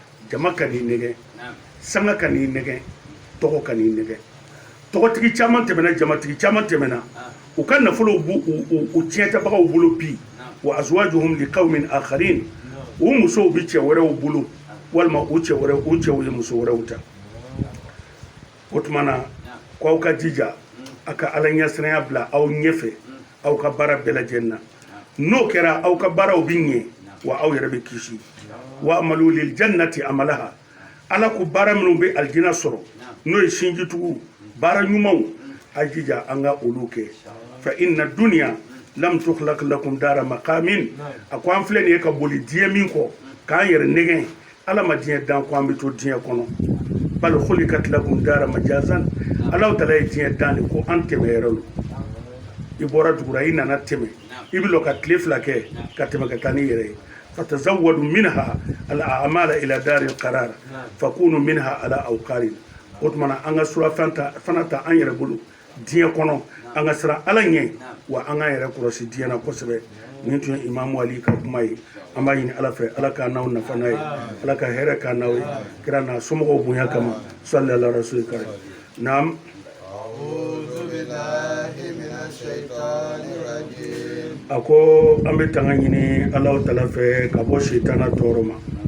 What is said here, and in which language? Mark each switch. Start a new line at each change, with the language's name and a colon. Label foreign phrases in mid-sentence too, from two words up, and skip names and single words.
Bambara: jama ka n'i nɛgɛ sanga ka n'i nɛgɛ tɔgɔ ka n'i nɛgɛ tɔgɔtigi caman tɛmɛna jamatigi caman tɛmɛna u ka nafolow b'u tiɲɛtabagaw bolo bi
Arabic: وأزواجهم لقوم آخرين
Bambara: u musow bi cɛ wɛrɛw bolo walima u cɛw ye muso wɛrɛw ta o tuma na k'aw ka jija a ka ala ɲɛsiranya bila aw ɲɛfɛ aw ka baara bɛɛ lajɛlen na n'o kɛra aw ka baaraw bi ɲɛ wa aw yɛrɛ bɛ kisi
Arabic: واعملوا للجنة عملها
Bambara: ala ko baara minnu bɛ aljina sɔrɔ n'o ye sinjitugu baara ɲumanw a jija an ka olu kɛ
Arabic: فإن الدنيا لم تخلق لكم دار مقام
Bambara: a ko an filɛ nin ye ka boli diɲɛ min kɔ k'an yɛrɛ nɛgɛn ala ma diɲɛ dan ko an bɛ to diɲɛ kɔnɔ
Arabic: بل خلقت لكم دار مجاز
Bambara: ala tala ye diɲɛ dan de ko an tɛmɛ yɛrɛ lo i bɔra dugura i nana tɛmɛ i bɛ lɔ ka tile fila kɛ ka tɛmɛ ka taa ni yɛrɛ ye
Arabic: فتزودوا منها الأعمال إلى دار القرار فكونوا منها على أوقار
Bambara: o tuma na an ka sura fana ta an yɛrɛ bolo diɲɛ kɔnɔ an ka siran ala ɲɛ wa an ka yɛrɛ kɔlɔsi diɲɛ na kosɛbɛ nin tun ye imamu ali ka kuma ye an b'a ɲini ala fɛ ala k'a n'aw nafa n'a ye ala ka hɛrɛ k'a n'aw ye kira n'a somɔgɔw bonya kama
Arabic: صل على رسول كريم
Bambara: naam a ko an bɛ tanga ɲini alaw tala fɛ ka bɔ sitana tɔɔrɔ ma